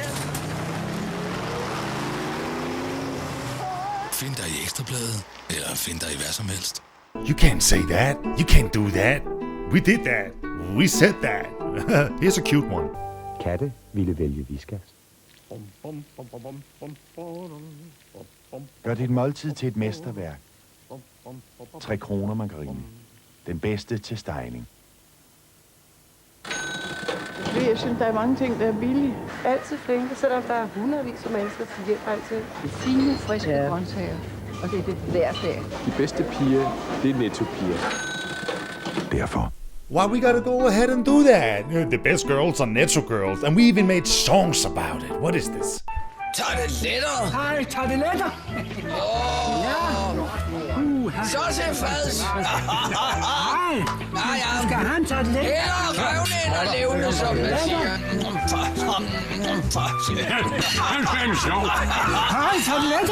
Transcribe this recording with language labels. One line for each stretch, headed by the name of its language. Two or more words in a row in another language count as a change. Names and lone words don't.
Danish: Find dig i Ekstrabladet, eller find dig i hvad som helst.
English: You can't say that. You can't do that. We did that. We said that. Here's a cute one.
Danish: Katte ville vælge Whiskas. Gør dit måltid til et mesterværk. 3 kroner margarine. Den bedste til stegning. Jeg synes, der er mange ting, der er billige. Altid flinke, selvom der er hundredvis af mennesker, som hjælper altid. Det er fine, friske grøntsager, og det er det hver dag. De bedste piger, det er Netto-piger. Derfor.
English: Why we gotta go ahead and do that? The best girls are Netto girls, and we even made songs about it. What is this?
Danish: Tarteletter. Hej, tarteletter! Så til fads. Skal han tarteletter? Eller røvne eller levende, som man siger. Hej, tarteletter!